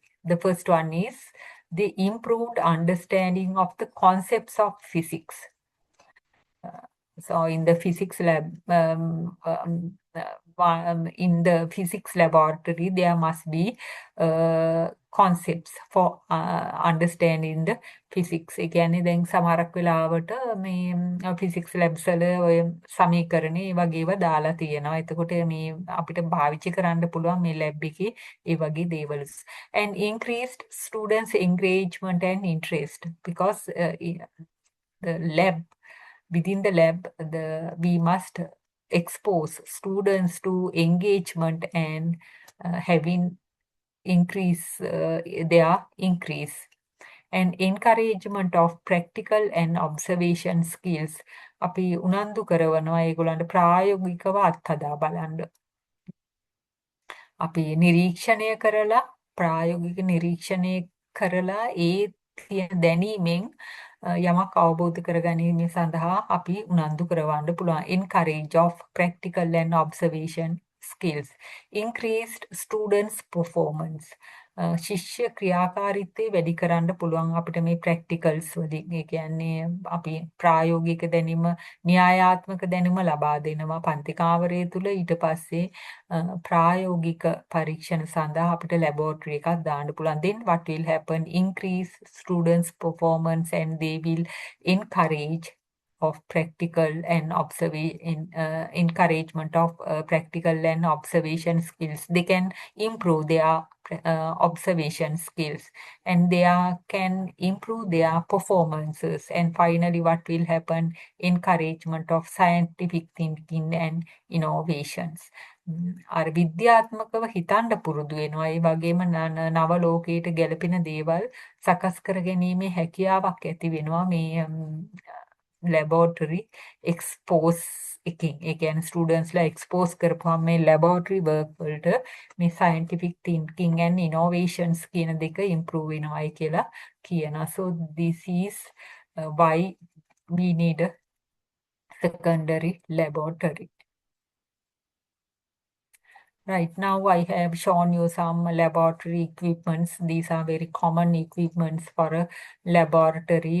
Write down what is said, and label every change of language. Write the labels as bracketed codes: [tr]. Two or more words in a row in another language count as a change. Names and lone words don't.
[en] The first one is the improved understanding of the concepts of physics. So in the physics lab, in the physics laboratory, there must be concepts for understanding the physics. [si] ඒ කියන්නේ දැන් සමහරක් වෙලාවට මේ [en] physics labs [si] වල ඔය සමීකරණ ඒ වගේ ඒවා දාලා තියෙනවා. එතකොට මේ අපිට පාවිච්චි කරන්න පුළුවන් මේ lab එකේ ඒ වගේ දේවල්. [en] And increased students' engagement and interest because the lab within the lab, we must expose students to engagement and having their increase and encouragement of practical and observation skills. [si] අපි උනන්දු කරනවා ඒගොල්ලන්ට ප්‍රායෝගිකව අත්හදා බලන්න. අපි නිරීක්ෂණය කරලා ප්‍රායෝගික නිරීක්ෂණය කරලා ඒ තියෙන දැනීමෙන් යමක් අවබෝධ කරගැනීම සඳහා අපි උනන්දු කරවන්න පුළුවන්. [en] Encourage of practical and observation skills. Increased students' performance. [si] ශිෂ්‍ය ක්‍රියාකාරීත්වය වැඩි කරන්න පුළුවන් අපිට මේ ප්‍රැක්ටිකල්ස් වලින්. ඒ කියන්නේ අපි ප්‍රායෝගික දැනීම, න්‍යායාත්මක දැනුම ලබා දෙනවා පන්ති කාමරය තුල. ඊට පස්සේ ප්‍රායෝගික පරීක්ෂණ සඳහා අපිට ලැබෝරටරි එකක් දාන්න පුළුවන්. [en] Then what will happen? Increase students' performance and they will encourage of practical and encouragement of practical and observation skills. They can improve their observation skills and they can improve their performances. And finally, what will happen? Encouragement of scientific thinking and innovations. [si] අර විද්‍යාත්මකව හිතන්න පුරුදු වෙනවා. ඒ වගේම නව ලෝකයට ගැලපෙන දේවල් සකස් කර ගැනීමේ හැකියාවක් ඇති වෙනවා මේ [en] laboratory expose [si] එකකින්. ඒ කියන්නේ [en] studentsla expose [si] කරපුවාම මේ [en] laboratory work [si] වලට මේ [en] scientific thinking and innovations [si] කියන දෙක improve වෙනවායි කියලා කියනවා. [en] So this is why we need a secondary laboratory. Right, now I have shown you some laboratory equipments. These are very common equipments for a laboratory.